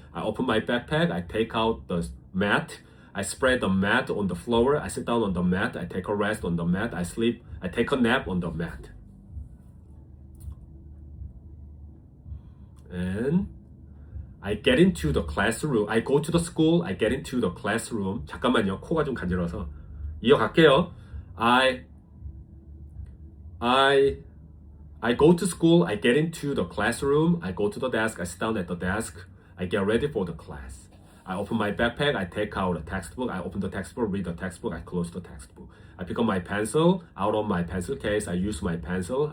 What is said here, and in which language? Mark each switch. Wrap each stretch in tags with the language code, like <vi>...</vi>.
<en>I open my backpack, I take out the mat, I spread the mat on the floor, I sit down on the mat, I take a rest on the mat, I sleep, I take a nap on the mat. And I get into the classroom. I go to the school. I get into the classroom.</en> <ko>잠깐만요. 코가 좀 간지러워서 이어갈게요.</ko> <en>I go to school. I get into the classroom. I go to the desk. I sit down at the desk. I get ready for the class. I open my backpack. I take out a textbook. I open the textbook, read the textbook. I close the textbook. I pick up my pencil out of my pencil case. I use my pencil.</en>